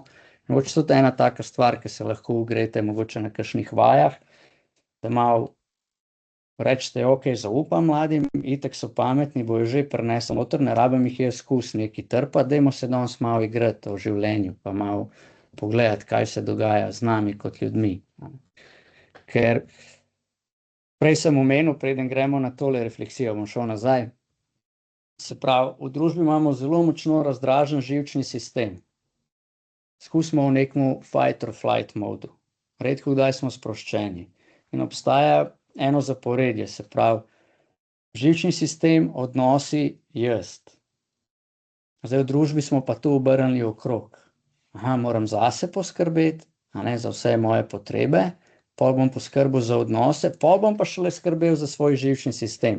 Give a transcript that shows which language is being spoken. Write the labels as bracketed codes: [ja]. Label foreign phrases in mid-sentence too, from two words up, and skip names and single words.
[sl] Mogoče tudi ena taka stvar, ki se lahko ugrete mogoče na kakšnih vajah, da malo rečete, ok, zaupam mladim, itak so pametni, bojo že prinesli noter, ne rabim jih jaz skus neki trpati, dajmo se danes malo igrati o življenju, pa malo pogledati, kaj se dogaja z nami kot ljudmi. Ker Prej sem omenil, preden gremo na tole refleksijo, bom šel nazaj. Se pravi, v družbi imamo zelo močno razdražen živčni sistem. Skusimo v nekem [en] fight or flight [sl] modu. Redko kdaj smo sproščeni. In obstaja eno zaporedje, se pravi, živčni sistem, odnosi, jaz. Zdaj v družbi smo pa tu obrnili okrog. Moram zase poskrbeti, za vse moje potrebe, pol bom poskrbel za odnose, pol bom pa šele skrbel za svoj živčni sistem.